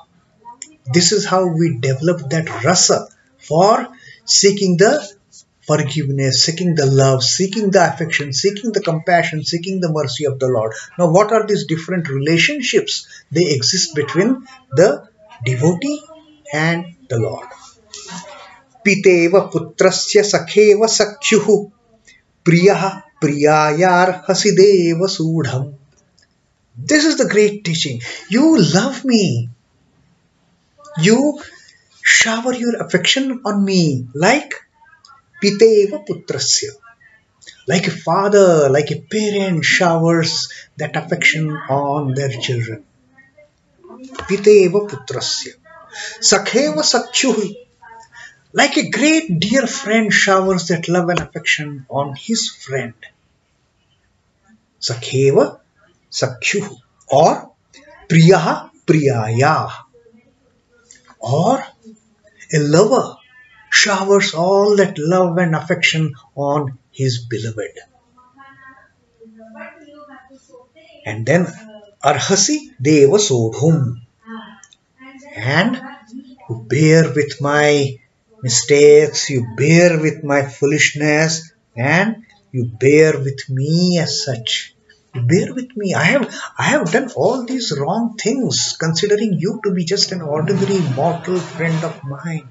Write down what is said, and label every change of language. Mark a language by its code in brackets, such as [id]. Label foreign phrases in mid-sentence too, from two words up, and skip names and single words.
[en] This is how we develop that rasa for seeking the forgiveness, seeking the love, seeking the affection, seeking the compassion, seeking the mercy of the Lord. Now, what are these different relationships? They exist between the devotee and the Lord. [sa] Piteva, putrasya, sakheva, sakhyuḥ, priyaḥ, priyāyārhasi, deva, soḍhum. [en] This is the great teaching. You love me. You shower your affection on me like [sa] piteva, putrasya. [en] Like a father, like a parent showers that affection on their children. [sa] Piteva, putrasya. Sakheva, sakhyuḥ. [en] Like a great dear friend showers that love and affection on his friend. [sa] Sakheva, sakhyuḥ. Or priyaḥ, priyāyārhasi. [en] Or a lover showers all that love and affection on his beloved. And then [sa] Arhasi deva soḍhum. [en] And you bear with my mistakes, you bear with my foolishness, and you bear with me as such. You bear with me. I have done all these wrong things, considering you to be just an ordinary mortal friend of mine.